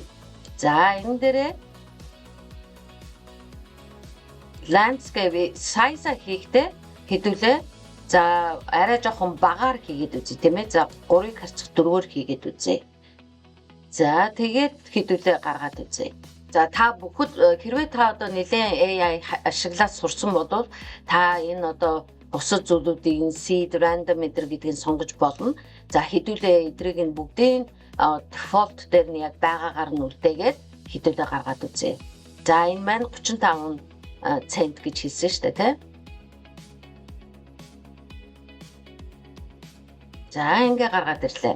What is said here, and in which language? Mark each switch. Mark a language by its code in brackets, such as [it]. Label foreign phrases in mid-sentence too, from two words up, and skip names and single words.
[mn] За энэ дээрээ [en] landscape size [mn] хийхдээ хэдүүлээ за арай жоохон багаар хийгээд үзье тийм ээ. За 3-ыг харьцах 4-өөр хийгээд үзье. За тэгээд хэдүүлээ гаргаад үзье. За та бүхэд хэрвээ та одоо нэлээд AI ашиглаад сурсан бол та энэ одоо бусад зүйлүүдийн [en] seed random meter [mn] гэдгийг сонгож болно. За хэдүүлээ эдрийг нь бүгдийн default дээр нь яг байгаагаар нь үлдээгээд хэдүүлээ гаргаад үзье. За энэ маань 35 цент гэж хэлсэн шүү дээ тийм. За ингээ гаргаад ирлээ.